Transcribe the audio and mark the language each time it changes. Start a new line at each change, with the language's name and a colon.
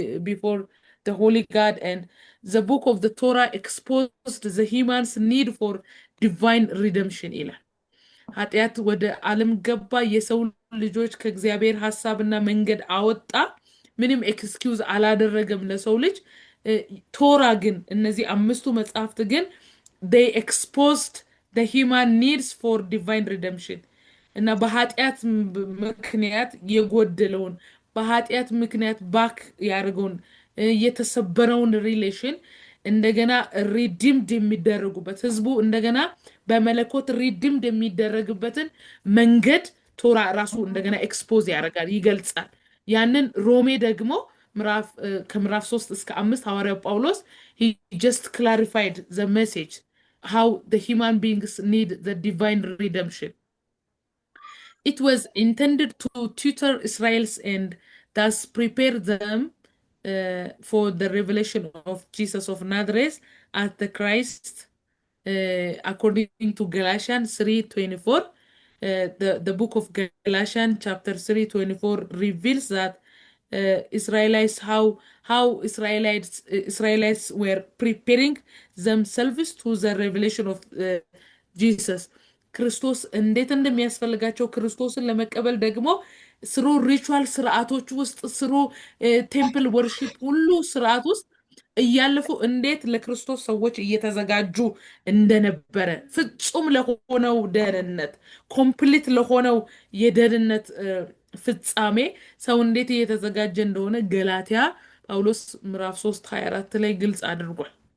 English: before the holy God, and the book of the Torah exposed the human's need for divine redemption.
Amharic: ኃጢአት ወደ ዓለም ገባ፣ የሰው ልጆች ከእግዚአብሔር ሐሳብና መንገድ አወጣ። ምንም ኤክስኪውዝ አላደረገም ለሰው ልጅ። ቶራ ግን እነዚህ አምስቱ መጽሐፍት ግን
English: they exposed the human needs for divine redemption
Amharic: እና በኃጢአት ምክንያት የጎደለውን በኃጢአት ምክንያት ባክ ያደርገውን የተሰበረውን ሪሌሽን እንደገና ሪዲምድ የሚደረጉበት ህዝቡ እንደገና በመለኮት ሪዲምድ የሚደረግበትን መንገድ ቶራ ራሱ እንደገና ኤክስፖዝ ያደርጋል ይገልጻል ያንን ሮሜ ደግሞ ከምዕራፍ 3 እስከ 5 ሐዋርያው ጳውሎስ
English: he just clarified the message how the human beings need the divine redemption. It was intended to tutor Israel's and thus prepare them for the revelation of Jesus of Nazareth as the Christ, according to Galatians 3:24. The book of Galatians chapter 3:24 reveals that Israelites how Israelites were preparing themselves to the revelation of Jesus.
Amharic: ክርስቶስ እንዴት እንደሚያስፈልጋቸው ክርስቶስን ለመቀበል ደግሞ ስሩ ሪቹዋል ስርዓቶች ውስጥ ስሩ ቴምፕል ወርሺፕ ሁሉ ስርዓት ውስጥ እያለፉ እንዴት ለክርስቶስ ሰዎች እየተዘጋጁ እንደነበረ ፍጹም ለሆነው ደህንነት ኮምፕሊት ለሆነው የደህንነት ፍጻሜ ሰው እንዴት እየተዘጋጀ እንደሆነ ገላትያ ጳውሎስ ምዕራፍ 3:24 ላይ ግልጽ አድርጓል